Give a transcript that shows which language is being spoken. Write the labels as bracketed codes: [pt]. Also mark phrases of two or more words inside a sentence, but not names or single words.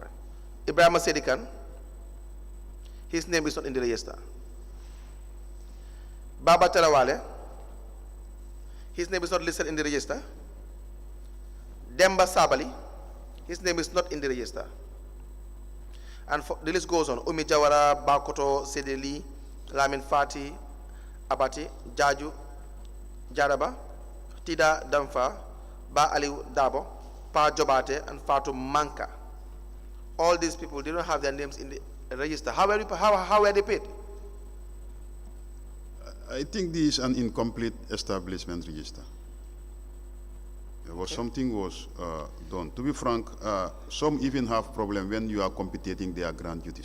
[en] Ibrahim Sedikan, his name is not in the register. Baba Terawale, his name is not listed in the register. Demba Sabali, his name is not in the register. And the list goes on. Umi Jawara, Bakoto, Sedeli, Lamin Fati, Abati, Jaju, Jaraba, Tida Damfa, Ba Ali Dabo, Pa Jobate, and Fatu Manka. All these people, they don't have their names in the register. How were they paid? I think this is an incomplete establishment register. Something was done. To be frank, some even have problem when you are computing their grant duties.